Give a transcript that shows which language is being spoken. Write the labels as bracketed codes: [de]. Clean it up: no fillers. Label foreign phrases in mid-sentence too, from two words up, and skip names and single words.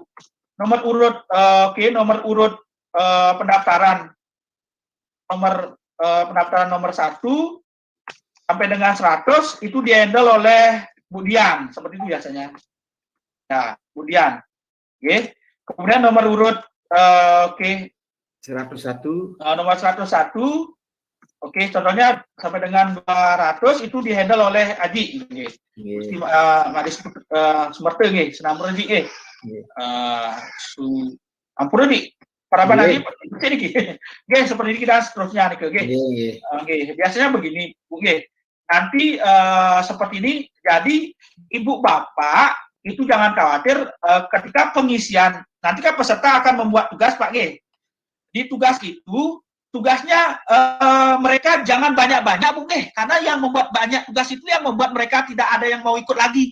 [id] Nomor urut nomor urut pendaftaran nomor 1 sampai dengan 100 itu dihandle oleh Bu Dian, seperti itu biasanya. Ya, Bu Dian. Kemudian nomor urut 101. Nomor 101, contohnya sampai dengan 200 itu dihandle oleh Aji, Madis Sumerte, Senamur Aji, Ampun Aji, para Aji, seperti ini kita seterusnya nih, biasanya begini, Bu, nanti seperti ini, jadi Ibu Bapak itu jangan khawatir ketika pengisian, nanti kan peserta akan membuat tugas, Pak, di tugas itu, tugasnya mereka jangan banyak-banyak, Bu, karena yang membuat banyak tugas itu yang membuat mereka tidak ada yang mau ikut lagi.